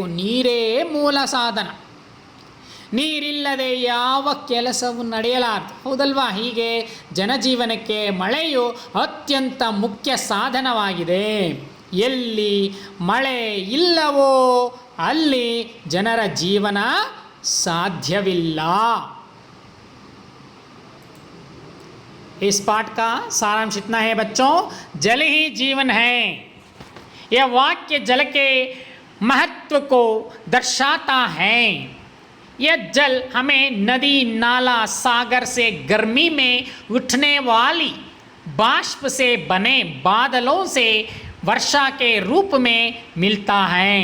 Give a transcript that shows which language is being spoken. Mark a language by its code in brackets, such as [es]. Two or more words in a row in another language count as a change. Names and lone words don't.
[kn] ನೀರೇ ಮೂಲ ಸಾಧನ. ನೀರಿಲ್ಲದೆ ಯಾವ ಕೆಲಸವೂ ನಡೆಯಲಾರದು. ಹೌದಲ್ವಾ? ಹೀಗೆ ಜನಜೀವನಕ್ಕೆ ಮಳೆಯು ಅತ್ಯಂತ ಮುಖ್ಯ ಸಾಧನವಾಗಿದೆ. ಎಲ್ಲಿ ಮಳೆ ಇಲ್ಲವೋ ಅಲ್ಲಿ ಜನರ ಜೀವನ ಸಾಧ್ಯವಿಲ್ಲ. [hi] इस पाठ का सारांश इतना है बच्चों, जल ही जीवन है. यह वाक्य जल के महत्व को दर्शाता है. यह जल हमें नदी, नाला, सागर से गर्मी में उठने वाली बाष्प से बने बादलों से वर्षा के रूप में मिलता है.